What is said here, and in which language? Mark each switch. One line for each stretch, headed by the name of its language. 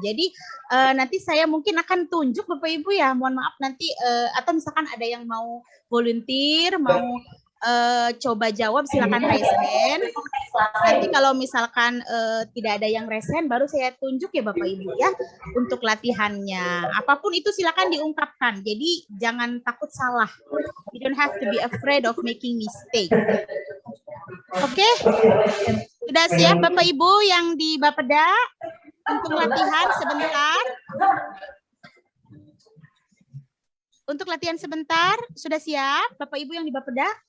Indonesian: Jadi nanti saya mungkin akan tunjuk Bapak Ibu ya, mohon maaf nanti atau misalkan ada yang mau volunteer, mau coba jawab silakan raise hand. Nanti kalau misalkan tidak ada yang raise hand, baru saya tunjuk ya Bapak Ibu ya untuk latihannya. Apapun itu silakan diungkapkan. Jadi jangan takut salah.
English: You don't have to be afraid of making mistake.
Indonesian: Oke, sudah siap Bapak Ibu yang di Bapeda untuk latihan sebentar? Untuk latihan sebentar, sudah siap Bapak Ibu yang di Bapeda?